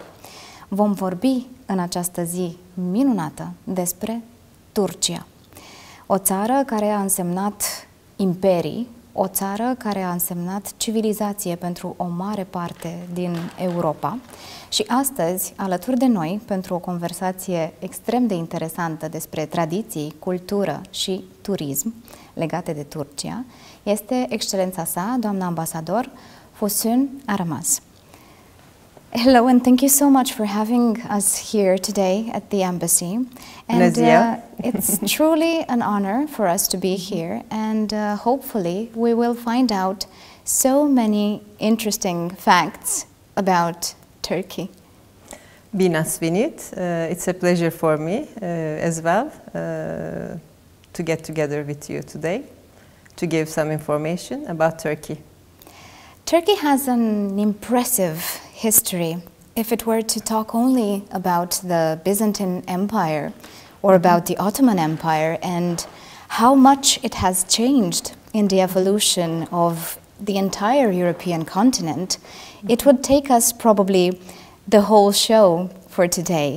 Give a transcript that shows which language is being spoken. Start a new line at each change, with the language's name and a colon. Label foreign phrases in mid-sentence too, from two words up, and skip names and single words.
Romanian: Vom vorbi în această zi minunată despre Turcia, o țară care a însemnat imperii, o țară care a însemnat civilizație pentru o mare parte din Europa. Și astăzi, alături de noi, pentru o conversație extrem de interesantă despre tradiții, cultură și turism legate de Turcia, este excelența sa, doamna ambasador Füsun Aramaz.
English: Hello, and thank you so much for having us here today at the embassy. And it's truly an honor for us to be here, and hopefully we will find out so many interesting facts about Turkey.
Romanian: Bine ați venit.
English: It's a pleasure for me as well to get together with you today to give some information about Turkey. Turkey has an impressive history. If it were to talk only about the Byzantine Empire or about the Ottoman Empire and how much it has changed in the evolution of the entire European continent, it would take us probably the whole show for today.